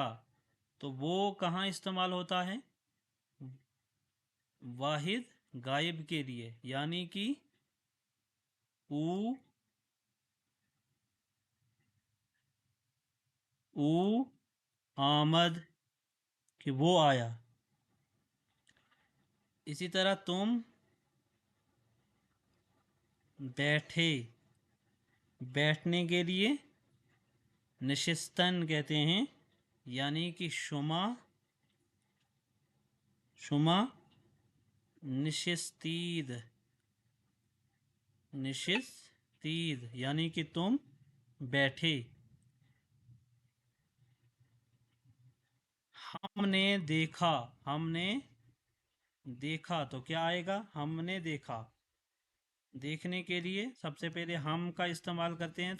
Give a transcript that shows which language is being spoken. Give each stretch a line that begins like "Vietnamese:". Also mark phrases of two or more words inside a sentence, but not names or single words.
Urdu: تو وہ کہاں استعمال ہوتا ہے؟ واحد غائب کے لیے، یعنی کہ
Persian: او آمد،
Urdu: کہ وہ آیا. اسی طرح تم بیٹھے، بیٹھنے کے لیے نشستن کہتے ہیں، یعنی کہ
Persian: شما نشستید،
Urdu: نشستید یعنی کہ تم بیٹھے. ہم نے دیکھا، ہم نے دیکھا. تو کیا آئے گا؟ ہم نے دیکھا. دیکھنے کے لیے سب سے پہلے ہم کا استعمال کرتے ہیں.